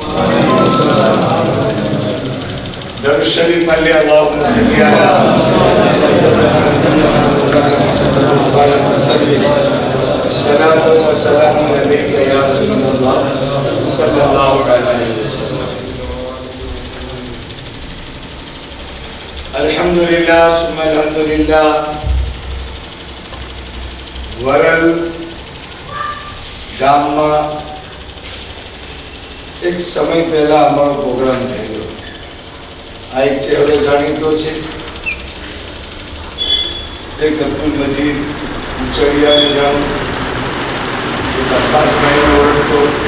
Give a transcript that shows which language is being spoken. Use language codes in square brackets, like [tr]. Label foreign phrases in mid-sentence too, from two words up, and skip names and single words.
[ar] درود الشریف علی اللہم صلی صلاۃ و سلام علیک یا رسول اللہ صلی اللہ علیہ وسلم. الحمدللہ ثم الحمدللہ. [gu] ورل ગામમાં એક સમય પહેલા અમારો પ્રોગ્રામ થયેલો. આ એક ચહેરો જાણીતો છે, એક અબ્દુલ મજીદ ઉચડિયાને જાણું, એક અબ્બાસભાઈને ઓળખતો,